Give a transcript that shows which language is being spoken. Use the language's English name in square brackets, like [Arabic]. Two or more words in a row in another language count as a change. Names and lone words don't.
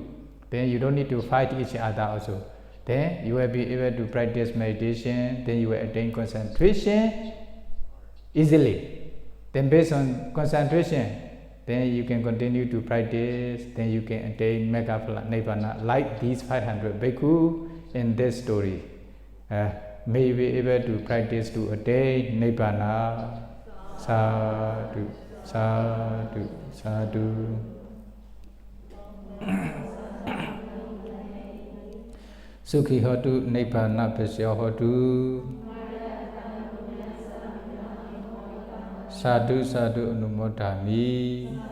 [English] Then you don't need to fight each other also. Then you will be able to practice meditation, then you will attain concentration easily. Then based on concentration, then you can continue to practice, then you can attain [Pali] Megaphala Nibbana [English] like these 500 bhikkhu in this story. May be able to practice to attain Nibbana. [Pali] Sadhu, sadhu, sadhu. Sukhi hotu Nibbana Pasya hotu. Sadhu sadhu anumodami.